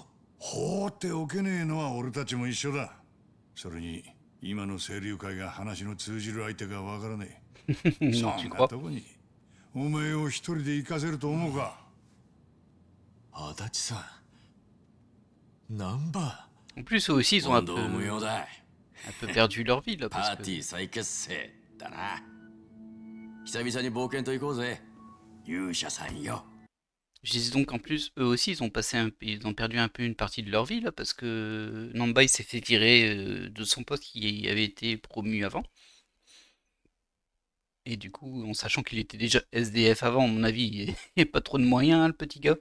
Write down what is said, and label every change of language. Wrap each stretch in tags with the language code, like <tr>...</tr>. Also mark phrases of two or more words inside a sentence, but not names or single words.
<ja>放っておけねえのは俺たちも一緒だそれに今の清流会が話の通じる相手がわからねえそんなとこにお前を一人で行かせると思うか足立さんナンバ</ja> <fr>En plus, eux aussi, ils ont un</fr> <ja>問</ja> <fr>peu,</fr> <ja>答無用だ。</ja> <fr>un peu perdu leur vie là.</fr> <ja>パ</ja> <fr>Parce</fr> <ja>ーティ</ja> <fr>que...</fr> <ja>ー再結成だな。久々に冒険と行こうぜ勇者さんよ。</ja> <fr>Je disais donc en plus, eux aussi, ils ont perdu un peu une partie de leur vie là, parce que Namba il s'est fait virer de son poste qui avait été promu avant. Et du coup, en sachant qu'il était déjà SDF avant, à mon avis, il n'y a pas trop de moyens, hein, le petit gars.</fr>